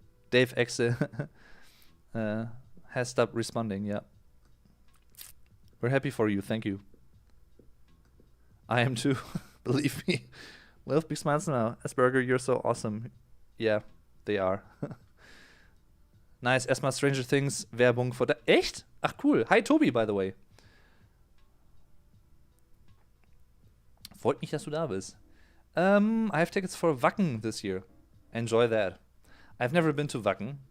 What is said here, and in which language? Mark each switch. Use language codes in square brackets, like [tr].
[en] Dave X has stopped responding, yeah. We're happy for you, thank you. I am too, believe me. Well, big smiles now. Asperger, you're so awesome. Yeah, they are. [de] Nice, erstmal Stranger Things Werbung vor der... Echt? Ach cool. [en] Hi Tobi, by the way. [de] Freut mich, dass du da bist. [en] I have tickets for Wacken this year. Enjoy that. I've never been to Wacken.